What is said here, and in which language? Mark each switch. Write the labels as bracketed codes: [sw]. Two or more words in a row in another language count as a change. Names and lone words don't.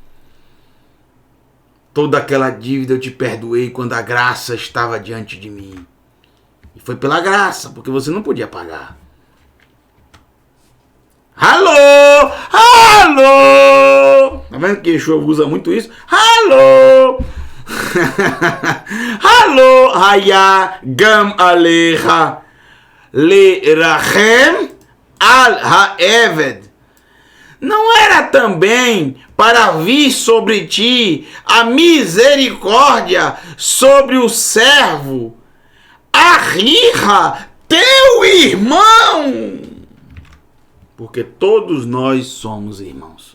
[pt] Toda aquela dívida eu te perdoei quando a graça estava diante de mim. E foi pela graça, porque você não podia pagar. Alô! Alô! Tá vendo que Yeshua usa muito isso? Alô! Alô! [he] היה גם עליך לרחם על העבד. [pt] Não era também para vir sobre ti a misericórdia sobre o servo, Arriha, teu irmão? Porque todos nós somos irmãos.